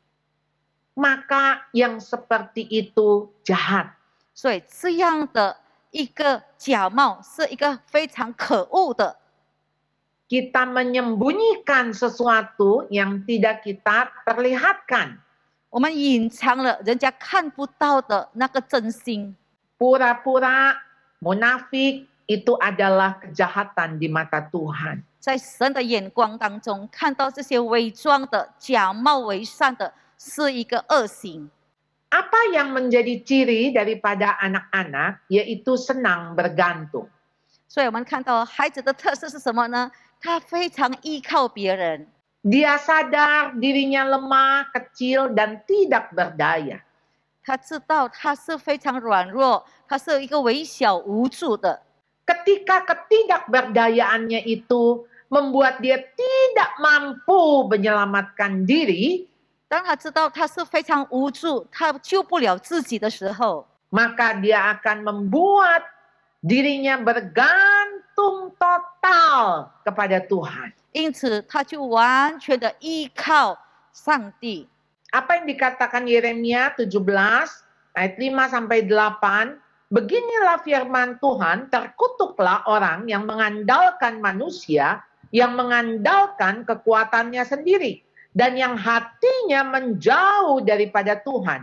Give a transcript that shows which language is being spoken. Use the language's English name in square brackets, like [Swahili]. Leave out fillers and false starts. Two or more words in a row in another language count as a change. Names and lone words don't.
[Indonesian] Maka yang seperti itu jahat. [Chinese] 所以这样的一个假冒是一个非常可恶的。 [Indonesian] Kita menyembunyikan sesuatu yang tidak kita perlihatkan. [Chinese] 我们隐藏了人家看不到的那个真心。 [Indonesian] Pura-pura, munafik itu adalah kejahatan di mata Tuhan. [Chinese] 在神的眼光当中，看到这些伪装的、假冒为善的，是一个恶行。 [Indonesian] Apa yang menjadi ciri daripada anak-anak yaitu senang bergantung. [Chinese] 所以我们看到孩子的特色是什么呢？他非常依靠别人， [Indonesian] Dia sadar dirinya lemah, kecil, dan tidak berdaya. [Chinese] 他知道他是非常软弱，他是一个微小无助的。 [Indonesian] Ketika ketidakberdayaannya itu membuat dia tidak mampu menyelamatkan diri, [Chinese] 当他知道他是非常无助，他救不了自己的时候， [Indonesian] maka dia akan membuat dirinya bergantung total kepada Tuhan. [Chinese] 因此他就完全的依靠上帝。 [Indonesian] Apa yang dikatakan Yeremia 17 ayat 5 sampai 8, beginilah firman Tuhan, terkutuklah orang yang mengandalkan manusia, yang mengandalkan kekuatannya sendiri, dan yang hatinya menjauh daripada Tuhan.